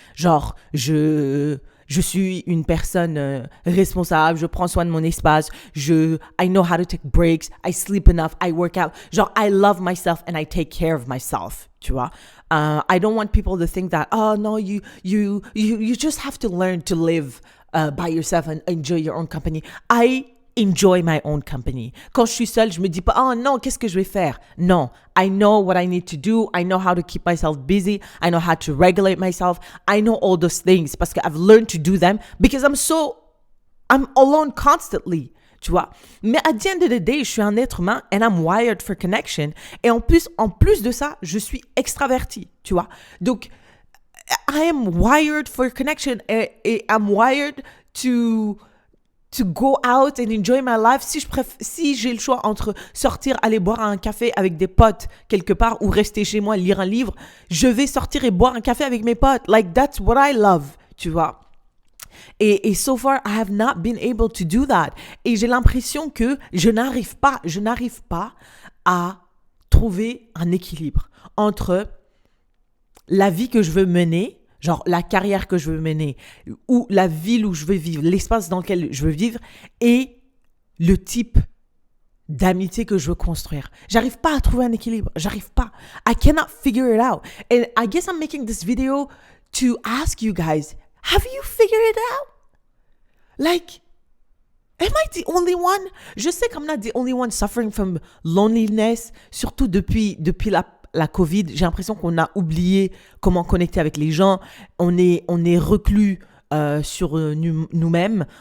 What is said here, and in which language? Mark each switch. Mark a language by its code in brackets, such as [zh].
[fr] Genre, je suis une personne responsable, je prends soin de mon espace, [en] I know how to take breaks, I sleep enough, I work out. Genre, I love myself and I take care of myself, [fr] tu vois. [en] I don't want people to think that, oh no, you just have to learn to live by yourself and enjoy your own company. I enjoy my own company. [fr] Quand je suis seule, je me dis pas, oh non, qu'est-ce que je vais faire? [en] Non, I know what I need to do. I know how to keep myself busy. I know how to regulate myself. I know all those things [fr] parce que [en] I've learned to do them because I'm alone constantly. [fr] Tu vois? Mais [en] at the end of the day, [fr] je suis un être humain [en] and I'm wired for connection. [fr] Et en plus de ça, je suis extraverti. Tu vois? [en] Donc, I am wired for connection et I'm wired to go out and enjoy my life. [fr] Si j'ai le choix entre sortir, aller boire un café avec des potes quelque part ou rester chez moi, lire un livre, je vais sortir et boire un café avec mes potes. [en] Like, that's what I love, [fr] tu vois. [en] Et so far, I have not been able to do that. [fr] Et j'ai l'impression que je n'arrive pas à trouver un équilibre entre la vie que je veux mener, genre la carrière que je veux mener, ou la ville où je veux vivre, l'espace dans lequel je veux vivre, et le type d'amitié que je veux construire. J'arrive pas à trouver un équilibre. J'arrive pas. [en] I cannot figure it out. And I guess I'm making this video to ask you guys, have you figured it out? Like, am I the only one? [fr] Je sais qu' [en] M not the only one suffering from loneliness, [fr] surtout depuis la COVID. J'ai l'impression qu'on a oublié comment connecter avec les gens. On est reclus sur nous-mêmes.